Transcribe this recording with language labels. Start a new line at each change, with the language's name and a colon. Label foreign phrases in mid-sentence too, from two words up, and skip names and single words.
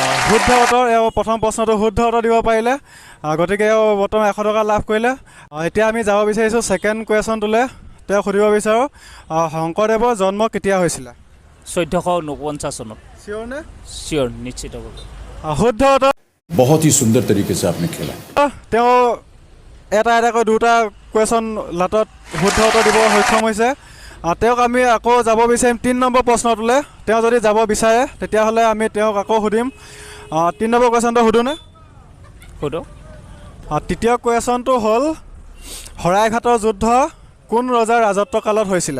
Assamese: শুদ্ধ উত্তৰ, এওঁ প্ৰথম প্ৰশ্নটো শুদ্ধ উত্তৰ দিব পাৰিলে, গতিকে এওঁ বৰ্তমান 100 টকা লাভ কৰিলে। এতিয়া আমি যাব বিচাৰিছোঁ ছেকেণ্ড কুৱেশ্যনটোলৈ। তেওঁ সুধিব বিচাৰোঁ শংকৰদেৱৰ জন্ম কেতিয়া হৈছিলে? 1449 চনত। চিয়'ৰ নে? চিয়'ৰ, নিশ্চিতভাৱে। শুদ্ধ উত্তৰ।
Hindi: बहुत ही सुंदर तरीके से आपने खेला।
Assamese: তেওঁ এটাকৈ দুটা কুৱেশ্যন লাটত শুদ্ধ উত্তৰ দিব সক্ষম হৈছে। তেওঁক আমি আকৌ যাব বিচাৰিম 3 নম্বৰ প্ৰশ্নটোলৈ। তেওঁ যদি যাব বিচাৰে তেতিয়াহ'লে আমি তেওঁক আকৌ সুধিম। 3 নম্বৰ কুৱেশ্যনটো সুধোনে? সোধক। তৃতীয় কুৱেশ্যনটো হ'ল শৰাইঘাটৰ যুদ্ধ কোন ৰজাৰ ৰাজত্বকালত হৈছিলে?